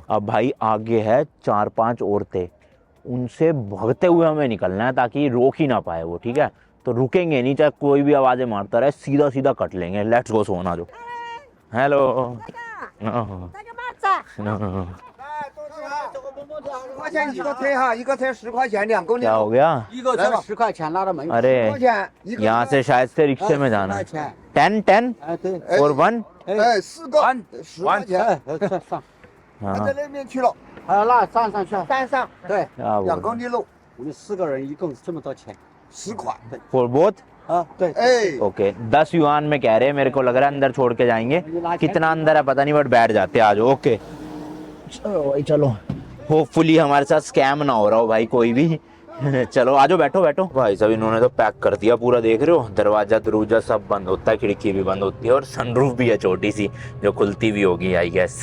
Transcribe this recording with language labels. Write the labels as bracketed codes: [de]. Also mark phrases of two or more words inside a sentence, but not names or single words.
[hi] अब भाई आगे है 4-5 औरतें, उनसे भागते हुए हमें निकलना है ताकि रोक ही ना पाए वो, ठीक है? तो रुकेंगे नहीं, चाहे कोई भी आवाज़ें मारता रहे, सीधा कट लेंगे। [en] let's go [hi] सोना जो। हेलो नो [zh] 10 块钱一个车哈，一个车10块钱2公里。 [hi] क्या हो गया? [zh] 一个车10块钱，拿到没有？ [hi] अरे [zh] 10块钱一个。 [hi] यहाँ से शायद से रिक्शे में जाना है। [zh] 10 哎对， [hi] और 1। [zh] 哎4个10块钱。 [hi] हाँ [zh] 在那边去了。 那上去，山上对， [hi] क्या [zh] 2 [hi] बोल [zh] 公里路，我们4个人一共这么多钱，10块。对 [en] for both [zh] 啊，对，哎， [hi] ओके 10 युआन में कह रहे हैं, मेरे को लग रहा है अंदर छोड़ के जाएंगे, कितना अंदर है पता नहीं बट बैठ जाते हैं आज। ओके चलो भाई चलो, होपफुली हमारे साथ स्कैम ना हो रहा हो भाई कोई भी। चलो आजो बैठो बैठो। भाई साहब इन्होंने तो पैक कर दिया पूरा, देख रहे हो दरवाजा दरूजा सब बंद होता है, खिड़की भी बंद होती है और सनरूफ भी है छोटी सी जो खुलती भी होगी [en] I guess.